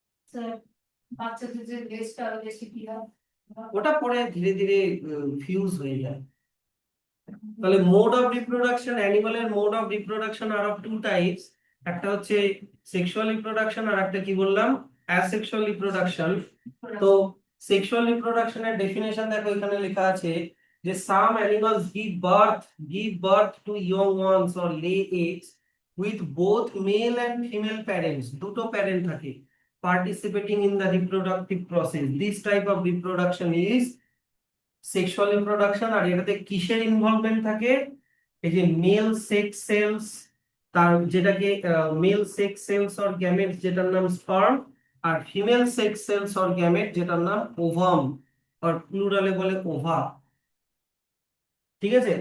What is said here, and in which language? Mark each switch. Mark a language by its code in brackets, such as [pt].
[bn] Sir, বাচ্চাদের যে লেজটা আরো বেশি কি হয়? ওটা পরে ধীরে ধীরে ফিউজ হয়ে যায়। তাহলে mode of reproduction, অ্যানিমালের mode of reproduction [en] Are of two types. [bn] একটা হচ্ছে সেক্সুয়াল রিপ্রোডাকশন, আর একটা কি বললাম? Asexual reproduction. তো সেক্সুয়াল রিপ্রোডাকশনের ডেফিনেশন দেখো, এখানে লেখা আছে যে [en] some animals give birth to young ones or lay eggs with both male and female parents, [bn] দুটো প্যারেন্ট থাকে, [en] participating in the reproductive process. This type of reproduction is sexual reproduction. [bn] আর এটাতে কিসের involvement থাকে? এই যে মেল সেক্স সেলস, তার যেটাকে mail sex sales or gametes যেটার নাম sperm, আর female sex sales or gamete যেটার নাম ওভাম, আর প্লুরালে বলে ওভা। ঠিক আছে?